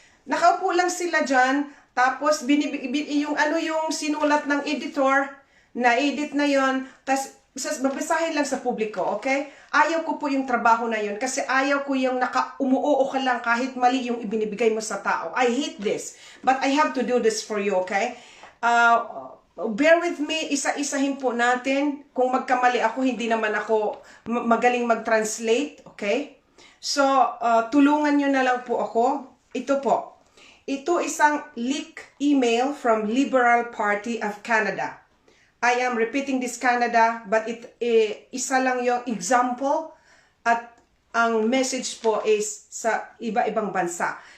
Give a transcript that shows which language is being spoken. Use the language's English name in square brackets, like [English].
[Filipino] Nakaupo lang sila dyan, tapos yung sinulat ng editor, na-edit na yon, tapos babasahin lang sa publiko, okay? Ayaw ko po yung trabaho na yun, kasi ayaw ko yung umuoo ka lang kahit mali yung ibinibigay mo sa tao. [English] I hate this, but I have to do this for you, okay? Bear with me, [Filipino] isa-isahin po natin. Kung magkamali ako, hindi naman ako magaling mag-translate, okay? So, tulungan nyo na lang po ako. Ito po. Ito isang [English] leak email from [Filipino] Liberal Party of Canada. [English] I am repeating this Canada, but [Filipino] isa lang yung example at ang message po is sa iba-ibang bansa.